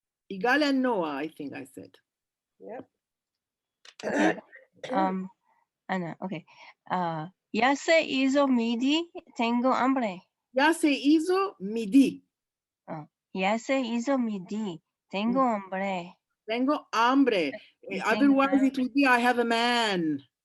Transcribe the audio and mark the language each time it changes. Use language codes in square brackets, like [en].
[en] Igal and Noah, I think I said. Yep. Okay. Ana, okay. [lad] Ya se hizo midi, tengo hambre. Ya se hizo midi. Ya se hizo midi, tengo hambre. Tengo hambre. Tengo [en] Otherwise, it would be I have a man.